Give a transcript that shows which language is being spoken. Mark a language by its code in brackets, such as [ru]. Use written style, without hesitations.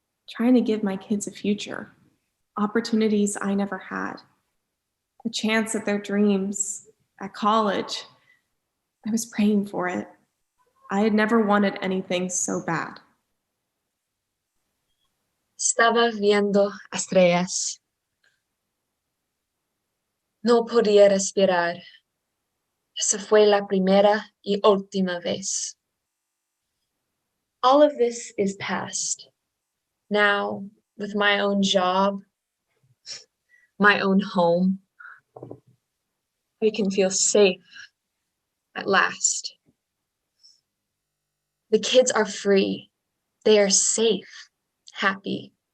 [en] Trying to give my kids a future, opportunities I never had, a chance at their dreams, at college. I was praying for it. I had never wanted anything so bad. [es] Estaba viendo estrellas. No podía respirar. Esa fue la primera y última vez. [en] All of this is past. Now, with my own job, my own home, I can feel safe at last. The kids are free. They are safe, happy.